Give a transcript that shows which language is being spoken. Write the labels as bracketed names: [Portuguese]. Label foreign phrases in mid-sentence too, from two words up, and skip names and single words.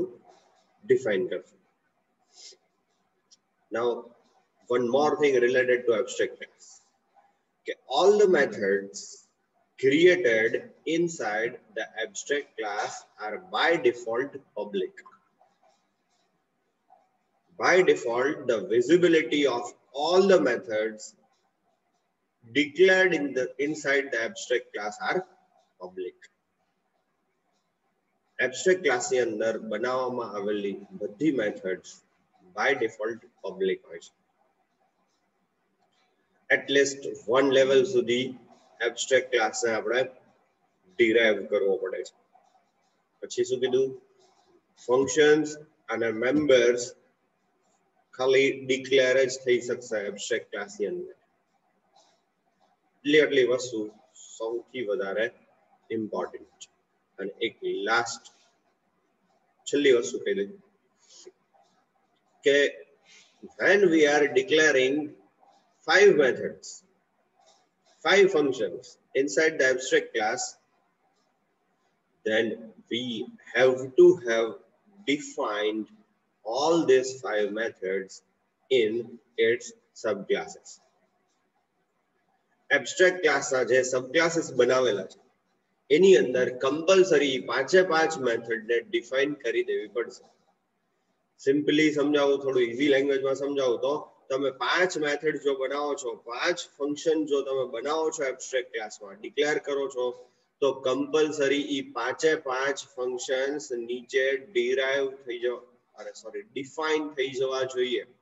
[Gujarati] define કરશું. [English] Now, one more thing related to abstract class. Okay, all the methods created inside the abstract class are by default public. By default, the visibility of all the methods declared inside the abstract class are public. [Gujarati] Abstract class ની અંદર બનાવવામાં આવેલી બધી methods [English] by default public [Gujarati] હોય છે. At least one level સુધી [English] abstract class [Gujarati] ને આપણે derive કરવો પડે છે. પછી શું કીધું? [English] Functions and members [Gujarati] ખાલી declare જ થઈ શકશે [English] abstract class [Gujarati] ની અંદર. એટલી વસ્તુ સૌથી વધારે ઇમ્પોર્ટન્ટ છે. અને એક લાસ્ટ છેલ્લી વસ્તુ કહી દઉં કે [English] when we are declaring 5 methods, 5 functions inside the abstract class, then we have to have defined all these 5 methods in its subclasses. Abstract class [Gujarati] ના જે subclasses બનાવેલા છે એની અંદર compulsory 5 મેથડ ને ડિફાઇન કરી દેવી પડશે. સિમ્પલી સમજાવું, થોડું [English] easy languageમાં [Gujarati] સમજાવું તો તમે 5 મેથડ જો બનાવો છો, 5 ફંક્શન જો તમે બનાવો છો [English] abstract classમાં, [Gujarati] ડિક્લેર કરો છો, તો કમ્પલસરી ઈ 5 ફંક્શન્સ નીચે ડિફાઇન થઈ જવા જોઈએ.